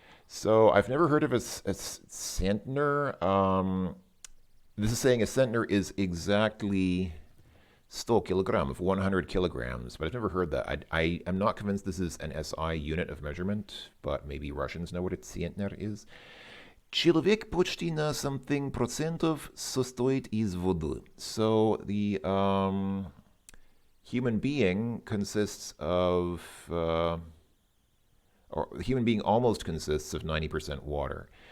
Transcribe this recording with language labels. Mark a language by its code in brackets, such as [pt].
[en] So I've never heard of a centner. This is saying a centner is exactly 100 kilogram, of 100 kilograms, but I've never heard that. I am not convinced this is an SI unit of measurement, but maybe Russians know what a centner is. [ru] Человек почти на [en] something [ru] процентов состоит из воды. [en] So the human being consists of... or the human being almost consists of 90% water.